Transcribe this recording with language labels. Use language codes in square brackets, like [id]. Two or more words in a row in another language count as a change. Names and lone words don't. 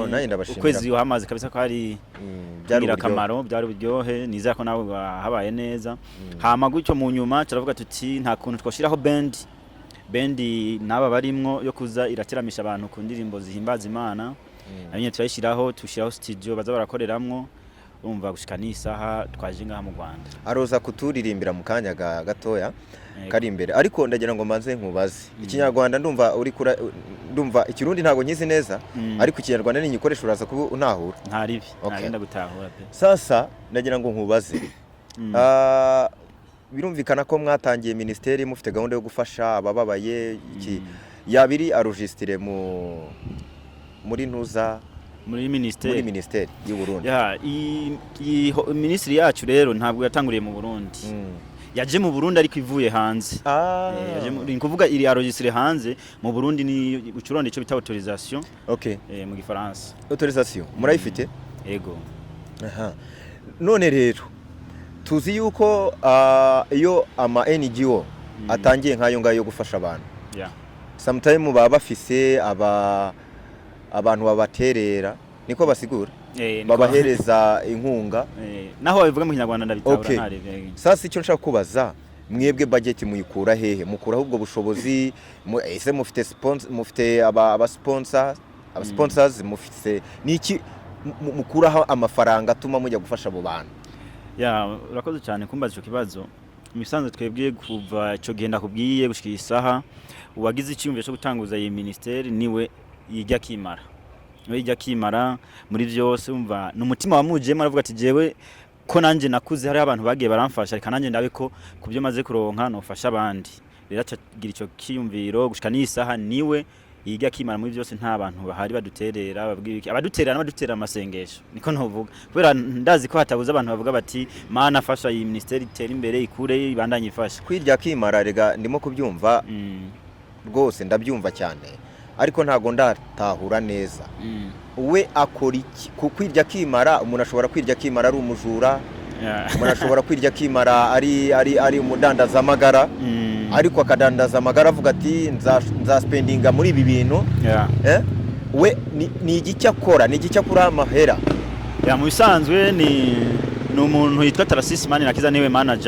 [rn] Ukwezi uhamaze kabisa ko hari byari akamaro, byari uburyohe, nizera ko nawe habaye neza. Hama gutyo mu nyuma turavuga tuti nta kuntu twoshiraho bendi naba barimwo yo kuza irateramisha abantu ku ndirimbo zihimbaza Imana. Nanye turayishiraho tushiraho studio baza barakoreramwo umva gushika n'isaha twaje ngaha mu Rwanda. [rw] Aroza kuturirimbira mu kanya gatoya kari imbere ariko ndagira ngo manze nkubaze ikinyarwanda ndumva ikirundi ntago nyizi neza ariko ikinyarwanda ni nyikoresha uraza kuba untahura [rn] ntaribi nagenda gutahura pe. [rw] Sasa ndagira ngo nkubaze birumvikana ko mwatangiye ministeri mufite gahunda yo gufasha abababaye iki yabiri arujistire muri ntuza muri ministeri y'u Burundi. [rn] Ministeri yacu rero ntabwo yatanguriye mu Burundi. Yaje mu Burundi ariko ivuye hanze. Yaje kuvuga iri arujistire hanze mu Burundi ni ucuronde ico bita autorisation. Okay. [rw] Mu gifaransa. Autorisation murayifite? Yego. None rero tuzi yuko iyo ama NGO atangiye nkayo ngayo gufasha abantu. Sometimes baba bafise abantu babaterera niko basigura babahereza inkunga naho babivuga mu Kinyarwanda ndabitabura ntari. Sasa icyo nshaka kubaza mwebwe budget muyikura hehe, mukura ubwo bushobozi ese mufite aba sponsors mufite niki mukuraho amafaranga atuma mujya gufasha abo bantu? [rn] Urakoze cyane kumbaza ico kibazo. Imisanzwe twebwe kuva ico genda kubwiye gushika isaha uwagize icyumviro cyo gutanguza iyi ministeri niwe yijya kimara muri byose umva n'umutima wamujemo aravuga ati jewe ko nanje nakuze hari abantu bagiye baramfasha reka nanje ndabe ko kubyo maze kuronka nofasha abandi. Rero acagira ico kiyumviro gushika n'isaha niwe yijya kimara muri byose nta bantu bahari baduterera babwira abadutera amasengesho niko ntovuga kubera ndazi ko hatabuza abantu bavuga bati mana fasha iyi ministeri itera imbere ikure ibandanye ifasha [rw] kwirya kimara rega ndimo kubyumva rwose ndabyumva cyane ariko ntago ndatahura neza we akora iki kwirya kimara umuntu ashobora kwirya kimara ari umujura umuntu ashobora kwirya kimara ari umudandaza amagara ariko akadandaza amagara avuga ati nzaspendinga muri ibi bintu we ni igiki akora ni igiki akura amahera [rn] mu bisanzwe ni umuntu yitwa Tarasisi Manirakiza niwe manager